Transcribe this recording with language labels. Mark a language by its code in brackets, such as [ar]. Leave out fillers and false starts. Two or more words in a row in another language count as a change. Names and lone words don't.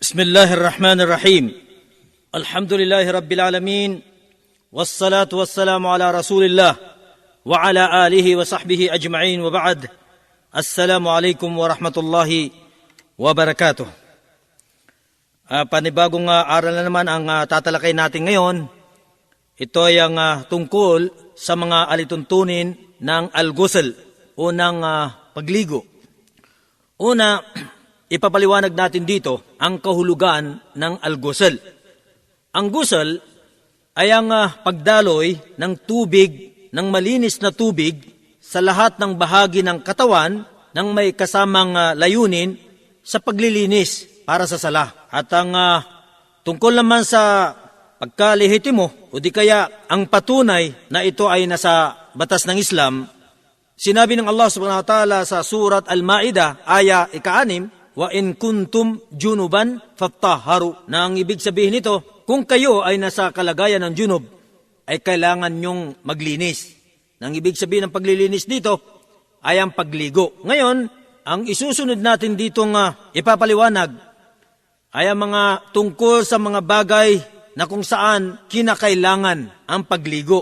[ar] بسم الله الرحمن الرحيم. الحمد لله رب العالمين. والصلاة والسلام على رسول الله وعلى آله وصحبه أجمعين وبعد. السلام عليكم ورحمة الله وبركاته. [tl] Panibagong aral na naman ang tatalakay natin ngayon. Ito ay ang tungkol sa mga alituntunin ng al-ghusl o ng pagligo. Una, ipapaliwanag natin dito ang kahulugan ng al-ghusl. Ang ghusl ay ang pagdaloy ng tubig, ng malinis na tubig sa lahat ng bahagi ng katawan ng may kasamang layunin sa paglilinis para sa sala. At ang tungkol naman sa pagkalehitimo o di kaya ang patunay na ito ay nasa batas ng Islam, sinabi ng Allah [ar] سبحانه وتعالى [tl] sa surat Al-Ma'idah, aya 6, [ar] وإن كنتم جنبا فاطهروا, [tl] na ang ibig sabihin nito, kung kayo ay nasa kalagayan ng junub, ay kailangan nyong maglinis. Ang ibig sabihin ng paglilinis dito ay ang pagligo. Ngayon, ang isusunod natin ditong ipapaliwanag ay ang mga tungkol sa mga bagay na kung saan kinakailangan ang pagligo.